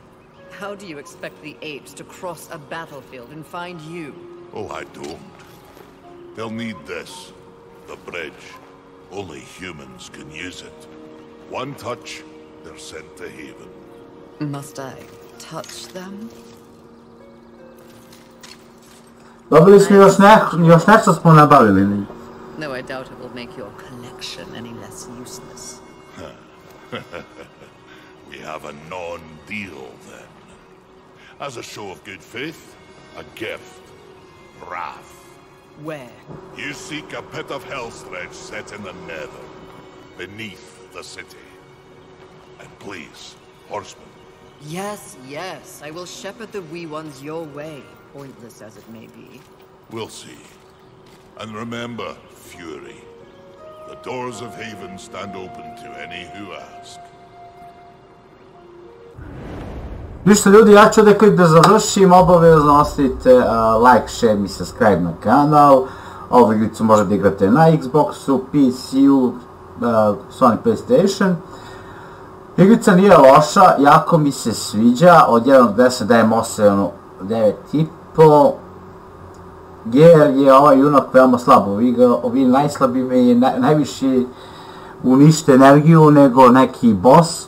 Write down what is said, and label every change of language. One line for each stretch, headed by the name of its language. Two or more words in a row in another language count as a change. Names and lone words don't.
English: How do you expect the apes to cross a battlefield and find you? Oh, I don't. They'll need this. The bridge. Only humans can use it. One touch, they're sent to Haven. Must I touch them?
Serbian: Dobili smo još nešto smo nabavili.
English: No, I doubt it will make your collection any less useless. We have a non-deal then. As a show of good faith, a gift. Wrath. Where? You seek a pit of hellstretch set in the nether, beneath the city. And please, horsemen. Yes, yes, I will shepherd the wee ones your way, pointless as it may be. We'll see. And remember, Fury. The doors of Haven stand open to any who ask.
Serbian: Ništa ljudi, ja ću da završim, obavezno ostavite
English: like, share
Serbian: i subscribe na kanal. Ovu igricu možete igrate na Xboxu, PC-u, Sony PlayStation. Igrica nije loša, jako mi se sviđa, od 1 do 10 dajem 8, 9,5. Jer je ovaj junak veoma slabo, ovi najslabiji me najviše unište energiju nego neki boss.